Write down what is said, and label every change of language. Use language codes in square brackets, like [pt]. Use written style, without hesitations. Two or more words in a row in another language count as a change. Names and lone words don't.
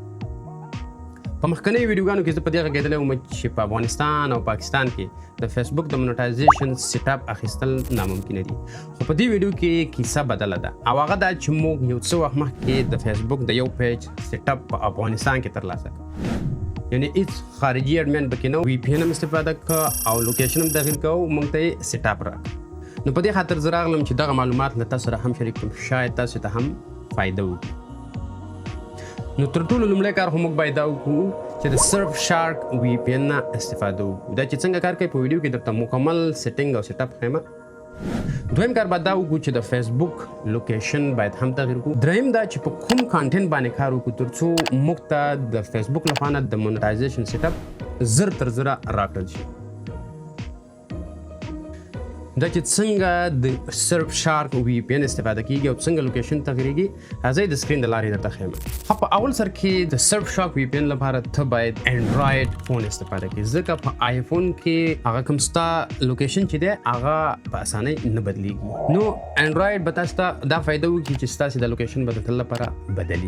[ps] په مخکنیو ویډیوګانو کې زه په دې غږېدلی وم چې په افغانستان او پاکستان کې د فیسبوک د [en] monetization set up [ps] اخیستل ناممکنه دي، خو په دې ویډیو کې کیسه بدله ده او هغه دا چې موږ یو څه وخت مخکې د فیسبوک د یو [en] page set up [ps] په افغانستان کې ترلاسه کړ. یعنی هیڅ خارجي اډمن پکې نه و، VPN هم استفاده کړه او لوکیشن هم تغیر کړه او موږ ته یې [en] set up [ps] راکړ. نو په دې خاطر زه راغلم چې دغه معلومات له تاسو سره هم شریک کړم، شاید تاسو ته هم فایده وکړي. نو تر ټولو لومړی کار خو موږ باید دا وکړو چې د سرف شارک VPN نه استفاده وکړو. دا چې څنګه کار کوي په ویډیو کې درته مکمل سیټینګ او [en] set up [ps] ښیم. دویم کار باید دا وکړو چې د فیسبوک لوکیشن باید هم تغیر کړو. دریم دا چې په کوم کانټینټ باندې کار وکړو ترڅو موږ ته د فیسبوک لخوا نه د [en] monetization set up [ps] زر تر زره راکړل شي. دا چې څنګه د سرف شارک VPN استفاده کیږي او څنګه لوکیشن تغیریږي زه د سکرین د لارې درته ښیم. په اول سر کې د سرف شارک VPN لپاره ته باید [en] Android phone [ps] استفاده کړې، ځکه په آیفون کې هغه کوم ستا لوکیشن چې دی هغه په اسانۍ نه بدلیږي. نو انډراید به تاسو ته دا فایده وکړي چې ستاسې د لوکیشن به د تل لپاره بدلي.